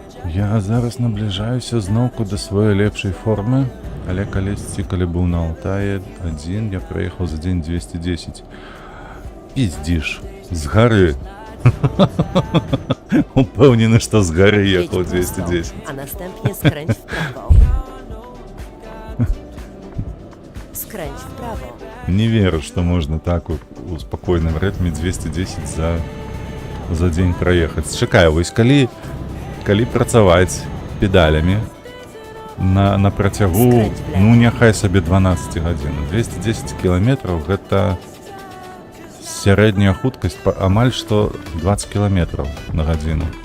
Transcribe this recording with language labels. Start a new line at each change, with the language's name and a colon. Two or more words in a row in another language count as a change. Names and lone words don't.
Belarusian: Я зараз набліжаюся зноўку да сваёй лепшай формы, але калісьці, калі быў на Алтаі адзін, я праехаў за дзень 210. Пиздишь, з гары. Упэўнены, што з гары
Polish: Jedź
Belarusian: ехаў
Polish: prosto, 210. a następnie skręć w prawo. Skręć w prawo.
Belarusian: Не веру, што можна так у спакойным рытме 210 за дзень праехаць. Чакай, вось калі працаваць педалямі на працягу, ну няхай сабе 12 гадзін. 210 кіламетраў гэта сярэдняя хуткасць амаль што 20 кіламетраў на гадзіну.